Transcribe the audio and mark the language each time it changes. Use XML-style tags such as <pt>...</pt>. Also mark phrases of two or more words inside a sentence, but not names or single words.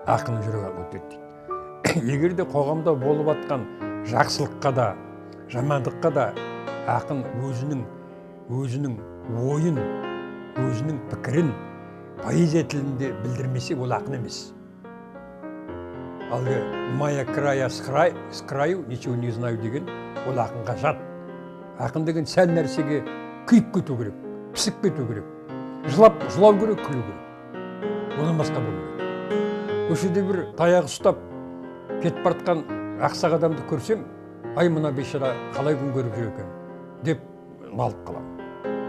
<kk>Ақынның жүрегі арқылы өтеді дейді. Егер де қоғамда болып атқан жақсылыққа да, жамандыққа да ақын өзінің ойын, өзінің пікірін поэзия тілінде білдірмесе, ол ақын емес. Алғы</kk> <ru>«Моя края с краю, ничего не знаю»</ru> <kk>деген ол ақынға жат. Ақын деген сәл нәрсеге күйіп кету керек, пісіп кету керек, жылау керек, күлу керек. Одан басқа болмайды. Көшеде бір таяғы ұстап кетіп бартқан ақсақ адамды көрсем, ай мына бейшара қалай күн көріп жүр екен деп налып қаламын.</kk>